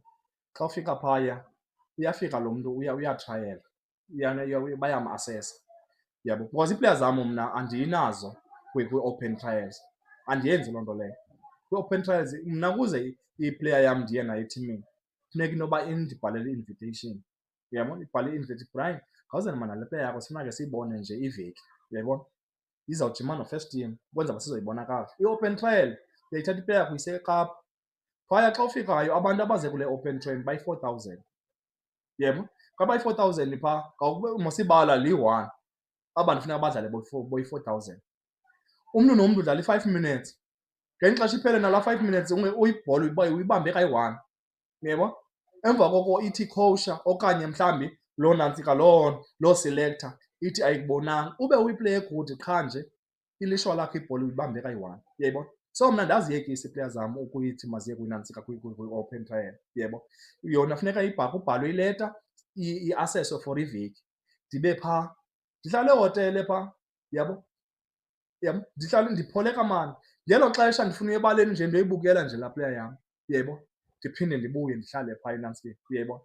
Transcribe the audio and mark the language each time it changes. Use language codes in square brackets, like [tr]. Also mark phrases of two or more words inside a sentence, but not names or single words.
[xh] Xa ufika phaya uyafika lo mntu uyatrayela bayam-asesa Yabo, because ii-players zam mna andinazo kwi- [en] open trials, [xh] andiyenzi loo nto leyo. Kwi- [en] open trials [xh] mna ukuze iplayer yam ndiye nayo ethimini funeka inoba indibhalele i-invitation, uyabona, ibhale i-invitation, Brian, khawuze maan nale player yakho sifuna ke siyibone nje iveki, uyayibona, izawujima no- [en] first team [xh] ukwenzela uba sizoyibona kakuhle. I-open trial uyayithatha iplayer yakho uyise eKapa, phaya xa ufikayo abantu abaze kule [en] open train [xh] bayi-4,000, yebo. Xa bayi-4,000 phaa masibala liyi-one, aba bantu funeka badlale boyi-4,000. Umntu nomntu udlala i-5 minutes, ngeli xesha iphele nalaa 5 minutes uyibhola uyibambe kayi-one, uyayibona. Emva koko ithi ikhowusha okanye mhlawumbi loo nantsika loo selector ithi ayikubonanga ube uyiplay good qha nje ilishwa lakho ibhola uyibambe kayi-one, uyayibona. So mna ndaziyekisa iiplayer zam ukuyithi maziye kwinantsika kwi- [en] open trial, [xh] uyayibona. Yona funeka kubhalwe ileta iaseswe for iveki, ndibe phaa ndihlala ehotele phaa, uyabo, uyabo, ndihlala ndiphole kamandi. Ngelo xesha ndifuna uya ebaleni nje ndiyoyibukela nje laa player yam, uyayibona, ndiphinde ndibuye ndihlale phaa enantsikeni, uyayibona.